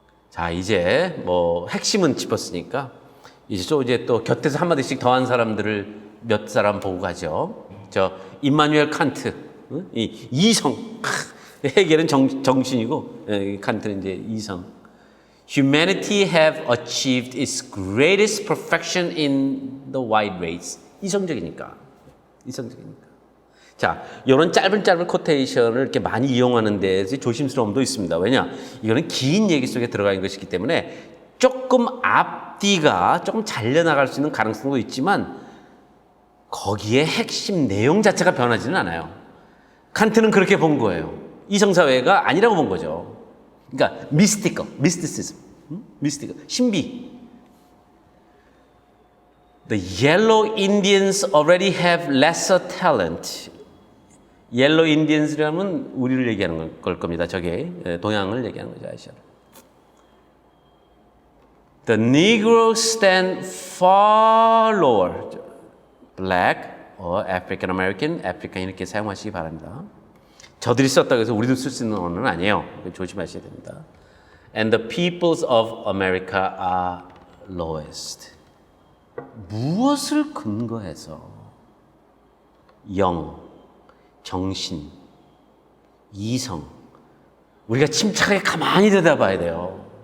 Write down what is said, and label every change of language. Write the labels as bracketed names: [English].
[Korean] 자, 이제 뭐 핵심은 짚었으니까 이제 또 곁에서 한마디씩 더한 사람들을 몇 사람 보고 가죠. 저 임마누엘 칸트, 이 이성, 해겔은 정신이고 칸트는 이제 이성. [English] Humanity have achieved its greatest perfection in the white race. [Korean] 이성적이니까. 자, 이런 짧은 코테이션을 이렇게 많이 이용하는 데서 조심스러움도 있습니다. 왜냐? 이거는 긴 얘기 속에 들어가 있는 것이기 때문에 조금 앞뒤가 조금 잘려나갈 수 있는 가능성도 있지만 거기에 핵심 내용 자체가 변하지는 않아요. 칸트는 그렇게 본 거예요. 이성사회가 아니라고 본 거죠. 그러니까 미스티시즘, 신비. [English] The yellow Indians already have lesser talent. [Korean] 옐로 인디언스라면 우리를 얘기하는 걸 겁니다. 저게 동양을 얘기하는 거죠. 아시아를. [English] The Negroes stand far lower. Black or African American, African [Korean] 이렇게 사용하시기 바랍니다. 저들이 썼다고 해서 우리도 쓸 수 있는 언어는 아니에요. 조심하셔야 됩니다. [English] And the peoples of America are lowest. [Korean] 무엇을 근거해서 영, 정신, 이성, 우리가 침착하게 가만히 들여다봐야 돼요.